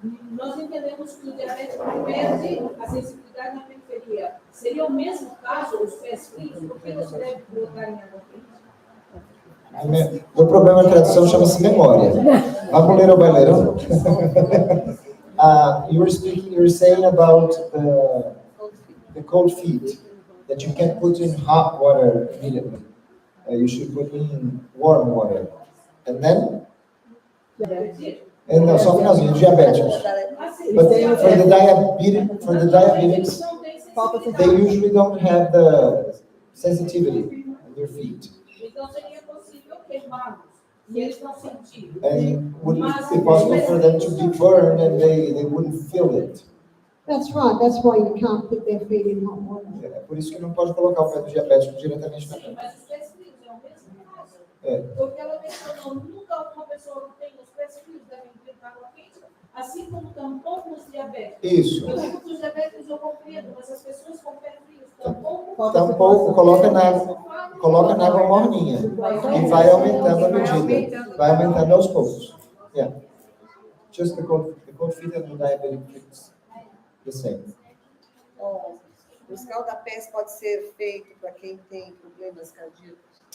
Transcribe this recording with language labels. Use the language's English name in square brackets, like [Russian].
[Portuguese] nós entendemos que o diabético perde a sensibilidade na periferia. Seria o mesmo caso os pés frios? Por que você deve colocar em água quente? O problema de tradução chama-se memória. Vamos ler o baileiro? [English] You were saying about the cold feet, that you can't put in hot water immediately. You should put in warm water. And then? And no, [Portuguese] só finalzinho, diabéticos. [English] But for the diabetics, they usually don't have the sensitivity on their feet. [Portuguese] Então seria possível queimá-los, e eles não sentirem. [English] And would it be possible for them to be burned and they wouldn't feel it? That's right, that's why you can't put their feet in hot water. [Portuguese] É por isso que não pode colocar o pé do diabético diretamente na Sim, frente. mas os pés frios é o mesmo caso. É. Porque ela mencionou, nunca uma pessoa que tem os pés frios deve enfrentar água quente, assim como tampouco os diabéticos. Isso. Eu digo que os diabéticos eu compreendo, mas as pessoas com pés frios tampouco. Tampouco coloca na água morninha e vai aumentando a medida, vai aumentando aos poucos. [English] Yeah. Just the cold feet and the diabetic feet. The same. [Portuguese] O escaldapés pode ser feito para quem tem problemas cardíacos.